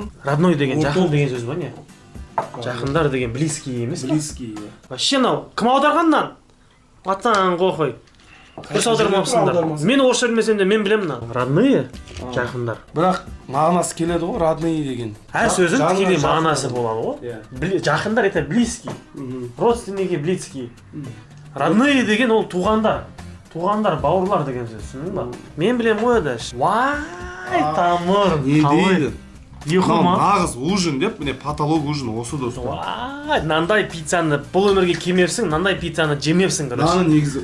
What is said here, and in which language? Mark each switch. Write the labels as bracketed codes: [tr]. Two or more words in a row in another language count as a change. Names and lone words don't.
[kk] родной деген жақын деген сөз ба не жақындар деген близкий емес па близкий. вообще мынау кім аударғаннан атаң қой дұрыс аудармапсыңдар мен орысша білмесем де мен білемін [ru] мына родные [kk] жақындар Бірақ мағынасы келеді ғой, родные деген. әр сөздің тікелей мағынасы болады ғой жақындар [ru] это близкий родственники близкий родные [kk] деген ол туғандар бауырлар деген сөз түсіндің ба мен білемін ғой да вай тамыр Не дейді? ұйқы ма Нағыз ужин деп, міне [ru] потолок ужин [kk] осы достар. вай мынандай пиццаны бұл өмірге келмепсің мынандай пиццаны жемепсің короче Наны негізі,